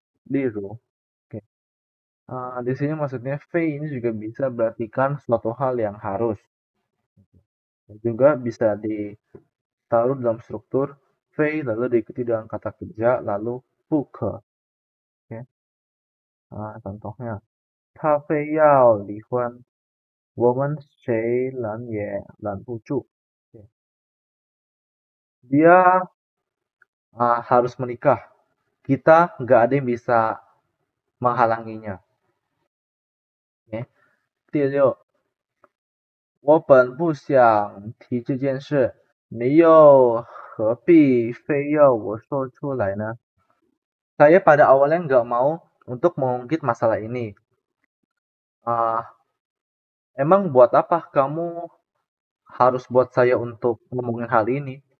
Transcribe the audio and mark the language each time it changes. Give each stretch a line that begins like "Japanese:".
Chinese: 非做夫持时还表示主观上故意坚持，偏要做某事，有时还可用于反问，表示否定这么做的必要。非也可以跟动词结合，定成常用格式非加动词加不可，意思是必须，例如。Oke.
Indonesian: Di sini maksudnya 非 ini juga bisa berartikan suatu hal yang harus. Dan juga bisa ditaruh dalam struktur 非 lalu diikuti dengan kata kerja lalu 不可. Oke. Contohnya,
Chinese: 他非要离婚，我们谁拦也拦不住.
Indonesian: Oke. Dia harus menikah. Kita nggak ada yang bisa menghalanginya. Oke.
Chinese: 第六，我本不想提这件事，你又何必非要我说出来呢？
Indonesian: Saya pada awalnya nggak mau untuk mengungkit masalah ini. Emang buat apa kamu harus buat saya untuk ngomongin hal ini?